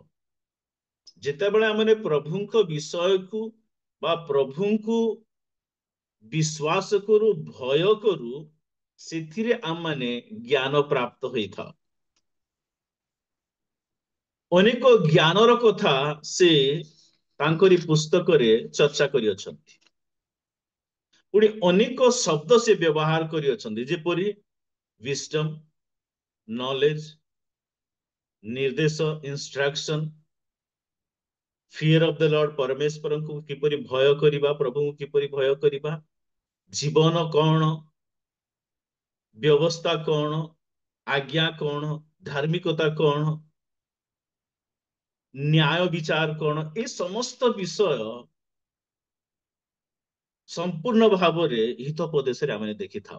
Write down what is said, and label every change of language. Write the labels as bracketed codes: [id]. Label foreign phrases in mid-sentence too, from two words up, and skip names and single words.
[or] ଯେତେବେଳେ ଆମେ ପ୍ରଭୁଙ୍କ ବିଷୟକୁ ବା ପ୍ରଭୁଙ୍କୁ ବିଶ୍ୱାସ କରୁ, ଭୟ କରୁ, ସେଥିରେ ଆମେ ଜ୍ଞାନ ପ୍ରାପ୍ତ ହୋଇଥାଉ। ଅନେକ ଜ୍ଞାନର କଥା ସେ ତାଙ୍କରି ପୁସ୍ତକରେ ଚର୍ଚ୍ଚା କରିଅଛନ୍ତି। ପୁଣି ଅନେକ ଶବ୍ଦ ସେ ବ୍ୟବହାର କରିଅଛନ୍ତି, ଯେପରି [en] wisdom, knowledge, [or] ନିର୍ଦ୍ଦେଶ, [en] instruction, fear of the Lord, [or] ପରମେଶ୍ୱରଙ୍କୁ କିପରି ଭୟ କରିବା, ପ୍ରଭୁଙ୍କୁ କିପରି ଭୟ କରିବା, ଜୀବନ କଣ, ବ୍ୟବସ୍ଥା କଣ, ଆଜ୍ଞା କଣ, ଧାର୍ମିକତା କଣ, ନ୍ୟାୟ ବିଚାର କଣ, ଏ ସମସ୍ତ ବିଷୟ ସମ୍ପୂର୍ଣ୍ଣ ଭାବରେ ହିତୋପଦେଶରେ ଆମେ ଦେଖିଥାଉ।